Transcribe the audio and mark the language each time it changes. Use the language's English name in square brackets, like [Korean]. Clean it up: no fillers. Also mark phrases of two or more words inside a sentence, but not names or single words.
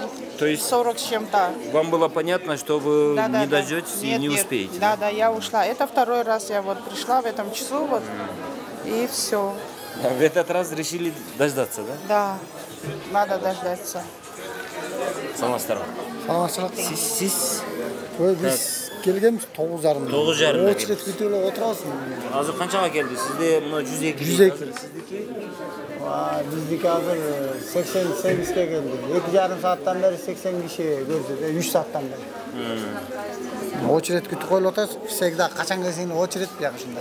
[Russian] То есть 40 с чем-то. Вам было понятно, что вы не дождетесь и не успеете? Да, да, я ушла. Это второй раз я вот пришла в этом часу, вот, и все. В этот раз решили дождаться, да? Да, надо дождаться. [Kyrgyz] Саламатсыздар. Саламатсыздар. [Uzbek] Siz Biz kelganmiz 9:30. 9:30. [Kazakh] Очередь күтіп отырасыз. [Kyrgyz] Азыр канчага келди? Сизде мына 102. 102. Биздики азыр 88ге келди. 2,5 сааттан бeri 80 киши көрсөтүп, 3 сааттан бeri. Очередь күтүп коюлуп атабыз. Всегда качан келсең очередь бияк ушундай.